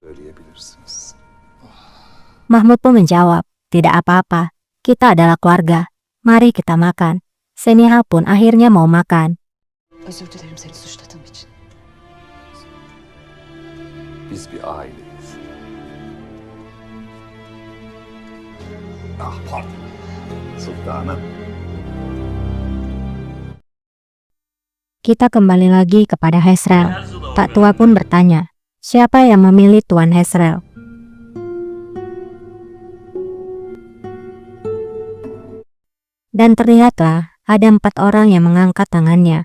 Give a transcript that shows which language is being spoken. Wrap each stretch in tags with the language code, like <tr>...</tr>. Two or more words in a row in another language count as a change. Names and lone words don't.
<tr>söyleyebilirsiniz.</tr> <id>Mahmud pun menjawab, tidak apa-apa, kita adalah keluarga, mari kita makan. Seniha pun akhirnya mau makan.</id> <tr>Özür dilerim seni suçladığım için. Biz bir aileyiz. Ah pardon. Sultanım.</tr> <id>Kita kembali lagi kepada Hezrel. Tak tua pun bertanya, siapa yang memilih Tuan Hezrel? Dan terlihatlah ada 4 orang yang mengangkat tangannya.</id>